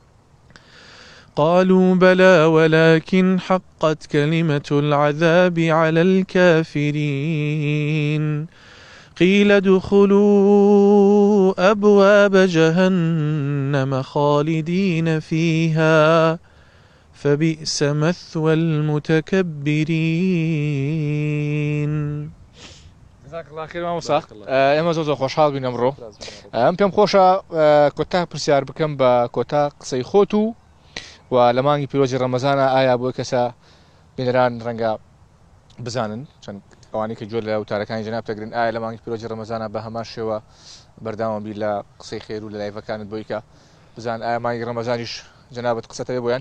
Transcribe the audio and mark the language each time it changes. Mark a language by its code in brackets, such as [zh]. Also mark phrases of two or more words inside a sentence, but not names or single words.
[ar] قالوا بلى ولكن حقت كلمة العذاب على الكافرين قيل ادخلوا أبواب جهنم خالدين فيها فبئس مثوى المتكبرين. جزاك الله خير [ckb] مامۆستا ئێمە زۆر خۆشحاڵ بووین ئەمڕۆ ئەم پێم خۆشە کۆتا پرسیار بکەم بە کۆتا قسەی خۆت و لە مانگی پیرۆزی ڕەمەزانە ئایا بۆ کەسە بینەران ڕەنگە بزانن چەند ئەوانەی کە جۆر لە وتارەکانی جەناب دەگرن ئایا لە مانگی پیرۆزی ڕەمەزانە بە هەمان شێوە بەرداوام بی لە قسەی خێر و لە لایڤەکانت بۆی کە بزان ئایا مانگی ڕەمەزانیش جەنابەت قسەتە بۆیان